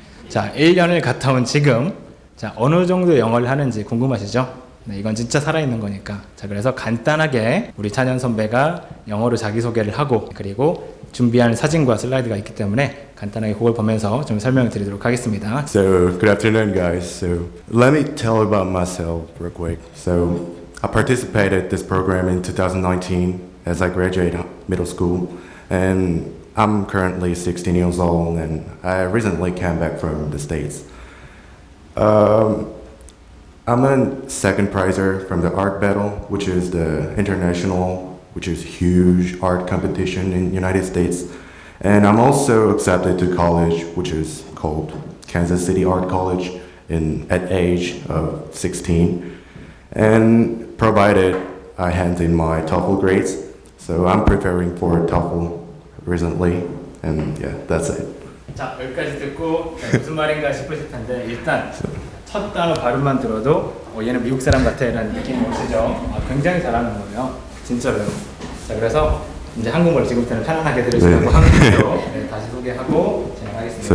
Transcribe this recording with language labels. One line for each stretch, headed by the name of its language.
Korean: 자, 1년을 갔다 온 지금 자, 어느 정도 영어를 하는지 궁금하시죠? 네, 이건 진짜 살아있는 거니까. 자, 그래서 간단하게 우리 찬현 선배가 영어로 자기소개를 하고 그리고 준비한 사진과 슬라이드가 있기 때문에 간단하게 그걸 보면서 좀 설명을 드리도록 하겠습니다.
English: So, good afternoon, guys. So, let me tell about myself real quick. So, I participated this program in 2019 as I graduated middle school, and I'm currently 16 years old, and I recently came back from the States. I'm a second prizer from the art battle, which is the international, which is huge art competition in United States. And I'm also accepted to college, which is called Kansas City Art College at age of 16. And provided I hand in my TOEFL grades, so I'm preparing for TOEFL recently, and yeah, that's it.
Korean: 자, 여기까지 듣고 무슨 말인가 싶으실 텐데 일단 첫 단어 발음만 들어도 얘는 미국 사람 같아 라는 느낌이 오시죠? 굉장히 잘하는 거예요. 진짜로요. 자, 그래서 이제 한국말 지금부터는 편안하게 들으시라고 네. 한국말로 다시 소개하고 진행하겠습니다.